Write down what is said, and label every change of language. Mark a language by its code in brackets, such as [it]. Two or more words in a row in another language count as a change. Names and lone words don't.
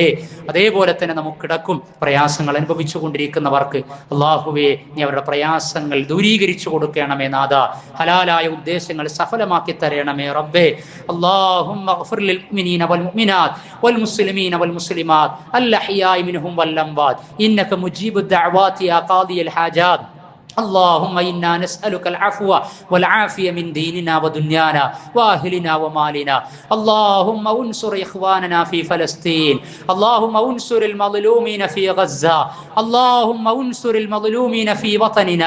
[ml] അതേപോലെ തന്നെ നമുക്കിടക്കും പ്രയാസങ്ങൾ അനുഭവിച്ചു കൊണ്ടിരിക്കുന്നവർക്ക് അല്ലാഹുവേ നീ അവരുടെ പ്രയാസങ്ങൾ ദൂരീകരിച്ചു കൊടുക്കണമേ നാഥ. ഹലാലായ ഉദ്ദേശങ്ങൾ സഫലമാക്കി തരണമേ റബ്ബേ. [ar] اللهم اغفر للمؤمنين والمؤمنات والمسلمين والمسلمات الأحياء منهم والأموات إنك مجيب الدعوات يا قاضي الحاجات. اللهم إنا نسألك العفو والعافية من ديننا ودنيانا وأهلنا ومالنا. اللهم انصر إخواننا في فلسطين. اللهم انصر المظلومين في غزة. اللهم انصر المظلومين في وطننا.